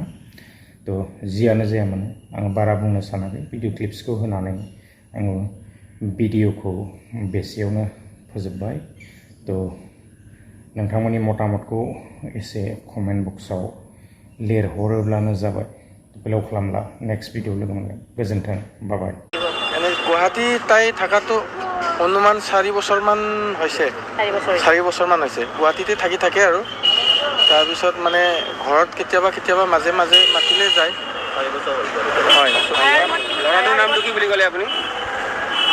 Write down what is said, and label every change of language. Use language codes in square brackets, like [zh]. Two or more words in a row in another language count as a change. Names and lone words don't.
[brx] जियानो जाया मानो आङो बारा बुंनो सानाखै, [en] video clips [brx] होनानै आङो भिडिअखौ बेसेयावनो फोजोबबाय। नोंथांमोननि मतामतखौ एसे [en] comment box [brx] लिरहरोब्लानो जाबाय। गोलाव खालामला, [en] next video [brx] लोगो मोनगोन। गोजोन्थों, बाय। [as] গুৱাহাটী তাই থাকাটো অনুমান 4 বছৰমান হৈছে। 4 বছৰমান হৈছে গুৱাহাটীতে থাকে আৰু তাৰপিছত মানে ঘৰত কেতিয়াবা মাজে মাজে মাতিলে যায়। 4 বছৰ হ'ল। হয়। ল'ৰাটোৰ নামটো কি বুলি ক'লে আপুনি?